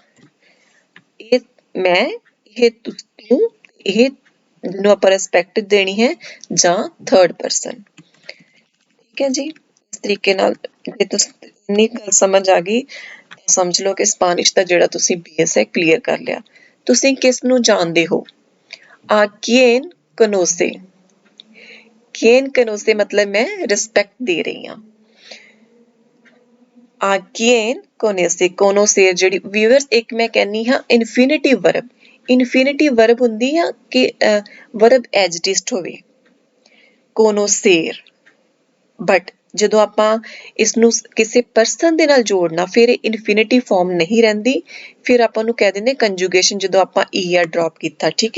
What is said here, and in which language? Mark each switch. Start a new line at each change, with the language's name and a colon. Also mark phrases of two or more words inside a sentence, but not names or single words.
Punjabi: ਇਹ ਮੈਂ, ਇਹ ਤੂੰ, ਇਹ ਜਿਹਨੂੰ ਆਪਾਂ ਰਿਸਪੈਕਟ ਦੇਣੀ ਹੈ, ਜਾਂ
English: third person,
Punjabi: ਠੀਕ ਹੈ ਜੀ। ਇਸ ਤਰੀਕੇ ਨਾਲ ਜੇ ਤੁਸੀਂ ਇੰਨੀ ਗੱਲ ਸਮਝ ਆ ਗਈ, ਸਮਝ ਲਓ ਕਿ ਸਪੈਨਿਸ਼ ਦਾ ਜਿਹੜਾ ਤੁਸੀਂ ਬੇਸ ਹੈ ਕਲੀਅਰ ਕਰ ਲਿਆ। ਤੁਸੀਂ ਕਿਸ ਨੂੰ ਜਾਣਦੇ ਹੋ,
Spanish: a quién conoce. quién conoce
Punjabi: ਮਤਲਬ ਮੈਂ ਰਿਸਪੈਕਟ ਦੇ ਰਹੀ ਹਾਂ।
Spanish: a quién conoce, conocer
Punjabi: ਜਿਹੜੀ ਵਿਊਅਰਸ ਇੱਕ ਮੈਂ ਕਹਿੰਨੀ ਹਾਂ
English: infinitive verb. infinitive verb
Punjabi: ਹੁੰਦੀ ਆ ਕਿ ਵਰਬ ਐਜਟਿਸਟ ਹੋਵੇ, conocer, ਬਟ ਜਦੋਂ ਆਪਾਂ ਇਸਨੂੰ ਕਿਸੇ ਪਰਸਨ ਦੇ ਨਾਲ ਜੋੜਨਾ, ਫਿਰ ਇਹ
English: infinitive form
Punjabi: ਨਹੀਂ ਰਹਿੰਦੀ, ਫਿਰ ਆਪਾਂ ਉਹਨੂੰ ਕਹਿ ਦਿੰਦੇ ਕੰਜੂਗੇਸ਼ਨ, ਜਦੋਂ ਆਪਾਂ
English: ER drop
Punjabi: ਕੀਤਾ, ਠੀਕ ਹੈ।